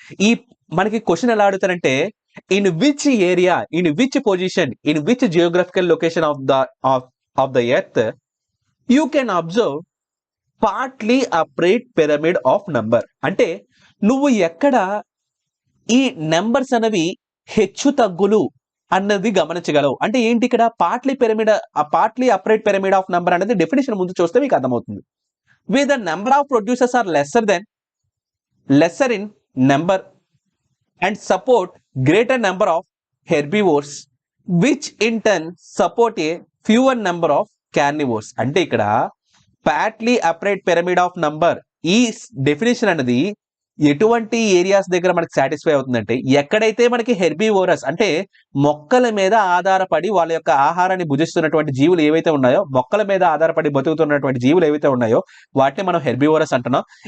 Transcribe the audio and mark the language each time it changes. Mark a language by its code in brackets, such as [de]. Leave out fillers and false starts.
[te] ఈ మనకి క్వశ్చన్ ఎలా అడుగుతారంటే, [en] In which area, in which position, in which geographical location of the earth you can observe partly upright pyramid of number. [te] అంటే నువ్వు ఎక్కడ ఈ numbers అనేవి హెచ్చు తగ్గులు అన్నది గమనించగలవు. అంటే ఏంటి ఇక్కడ పార్ట్లీ పిరమిడ్, ఆ partly upright pyramid of number అనేది డెఫినేషన్ ముందు చూస్తే మీకు అర్థమవుతుంది. [en] where the number of producers are lesser in number and support greater number of herbivores which in turn support a fewer number of carnivores. [te] అంటే ఇక్కడ partly upright pyramid of number ఈ definition అనేది ఎటువంటి areas దగ్గర మనకి satisfy అవుతుందంటే, ఎక్కడైతే మనకి హెర్బివోరస్ అంటే మొక్కల మీద ఆధారపడి వాళ్ళ యొక్క ఆహారాన్ని భుజిస్తున్నటువంటి జీవులు ఏవైతే ఉన్నాయో, మొక్కల మీద ఆధారపడి బతుకుతున్నటువంటి జీవులు ఏవైతే ఉన్నాయో వాటిని మనం హెర్బివోరస్ అంటున్నాం.